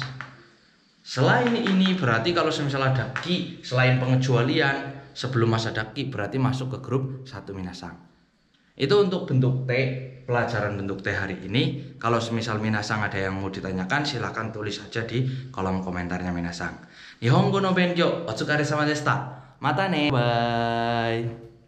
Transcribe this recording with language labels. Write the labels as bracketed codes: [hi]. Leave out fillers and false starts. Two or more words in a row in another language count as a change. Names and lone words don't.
[id] Selain ini berarti kalau misalnya ada ki selain pengecualian sebelum mas ada ki berarti masuk ke grup satu minasang. Itu untuk bentuk T, pelajaran bentuk T hari ini. Kalau semisal minasang ada yang mau ditanyakan, silahkan tulis saja di kolom komentarnya minasang. [ja] 日本語の勉強、お疲れ様でした. またね, bye.